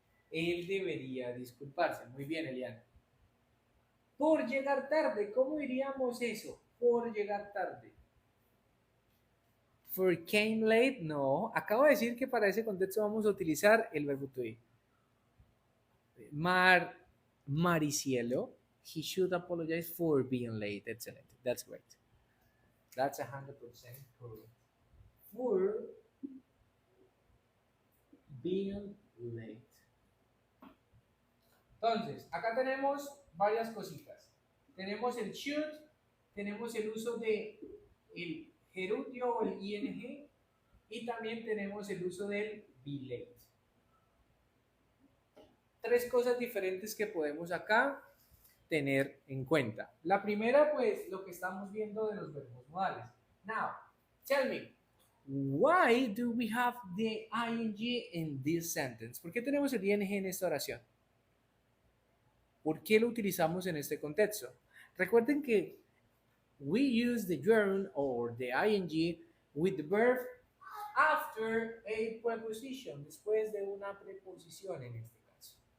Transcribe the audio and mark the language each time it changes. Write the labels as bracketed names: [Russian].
[Spanish] Él debería disculparse. Muy bien, Eliana. Por llegar tarde, ¿cómo diríamos eso? Por llegar tarde. [English] For came late, [Spanish] no. Acabo de decir que para ese contexto vamos a utilizar el verbo to be. [English] Maricielo, he should apologize for being late. Excellent. That's great. That's 100% correct. For being late. [Spanish] Entonces, acá tenemos varias cositas. Tenemos el should, tenemos el uso de el gerundio o el ing y también tenemos el uso del be late. Tres cosas diferentes que podemos acá tener en cuenta. La primera, pues, lo que estamos viendo de los verbos modales. [English] Now, tell me, why do we have the ing in this sentence? [Spanish] ¿Por qué tenemos el ing en esta oración? ¿Por qué lo utilizamos en este contexto? [English] Recuerden que we use the gerund or the ing with the verb after a preposition, [Spanish] después de una preposición en este caso.